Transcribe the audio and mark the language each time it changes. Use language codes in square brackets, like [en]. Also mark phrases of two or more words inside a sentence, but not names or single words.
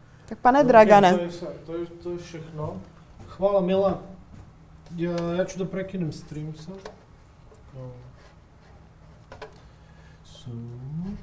[cs] Tak pane Dragane. To je všechno. [sr] Hvala Mila. Ja ću da prekinem stream sad. So